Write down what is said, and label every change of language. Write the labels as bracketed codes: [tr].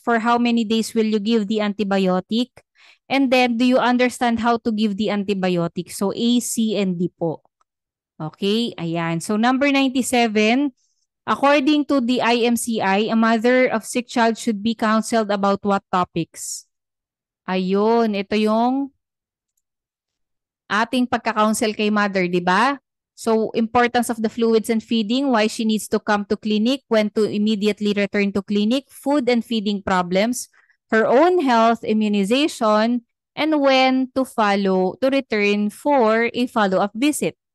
[en] For how many days will you give the antibiotic? And then, do you understand how to give the antibiotic? So, A, C, and D po. Okay, ayan. So, number 97, according to the IMCI, a mother of sick child should be counseled about what topics? [tl] Ayun, ito yung ating pagka-counsel kay mother, di ba? [en] So, importance of the fluids and feeding, why she needs to come to clinic, when to immediately return to clinic, food and feeding problems, her own health, immunization, and when to return for a follow-up visit.